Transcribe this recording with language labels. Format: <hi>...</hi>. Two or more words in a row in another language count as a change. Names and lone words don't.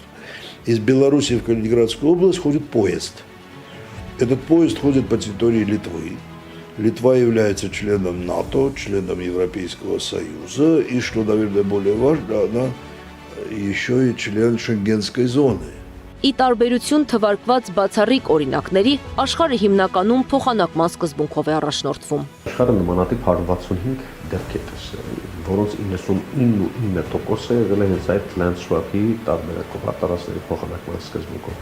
<ru>Из Белоруссии в Калининградскую область ходит поезд. Этот поезд ходит по территории Литвы. Литва является членом НАТО, членом Европейского Союза, и, что, наверное, более важно, она еще и член Шенгенской зоны.</ru> <hy>Ի տարբերություն թվարկված բացառիկ օրինակների, աշխարհը հիմնականում փոխանակման սկզբունքով է առաջնորդվում։ Աշխարհը նմանատիպ 165 դեպք է տեսել, որոնց 99%-ը եղել է հենց այդ</hy> <en>land swap-</en> <hy>ի տարբերակով, տարածքների փոխանակման սկզբունքով։</hy>